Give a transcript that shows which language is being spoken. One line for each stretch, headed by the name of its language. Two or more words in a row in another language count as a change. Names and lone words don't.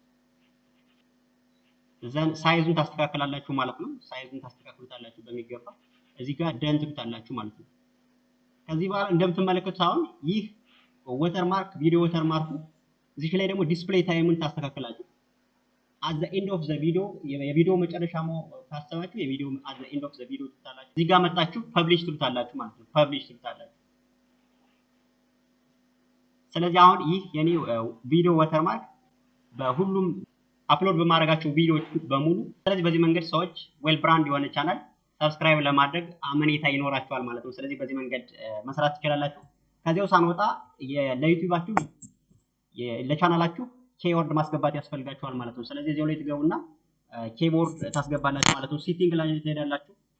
Amharic: ዘን ሳይዙን ታስተካክላላችሁ ማለት ነው። ሳይዙን ታስተካክሉታላችሁ በሚገባ እዚህ ጋር ደን ትሉታላችሁ ማለት ነው። ከዚህ በኋላ እንደምትመለከቱት አሁን ይህ ወተርማርክ ቪዲዮ ወተርማርኩ እዚህ ላይ ደግሞ ዲስፕሌይ ታይሙን ታስተካክላላችሁ።
English: at the end of the video
Amharic: የቪዲዮ መጨረሻ ካሰባችሁ የቪዲዮ
English: at the end of the video
Amharic: ትሉታላችሁ። እዚህ ጋር መጣችሁ ፐብሊሽ ትሉታላችሁ ማለት ነው። ፐብሊሽ ትሉታላችሁ። ስለዚህ አሁን ይህ የኔ ቪዲዮ ወተርማርክ በሁሉም አፕሎድ በማድረጋቸው ቪዲዮዎች በሙሉ ስለዚህ በዚህ መንገድ ሰዎች
English: well brand
Amharic: የሆነ ቻናል ሰብስክራይብ ለማድረግ አመኔታ ይኖራችኋል ማለት ነው። ስለዚህ በዚህ መንገድ መስራት ትችላላችሁ። ከዚያው ሳንወጣ ለዩቲዩባችሁ ለቻናላችሁ ኬወርድ ማስገባት ያስፈልጋችኋል ማለት ነው። ስለዚህ እዚያው ላይ ትገቡና ኬቦርድ ታስገባላችሁ ማለት ነው። ሴቲንግ ላይ ትሄዳላችሁ።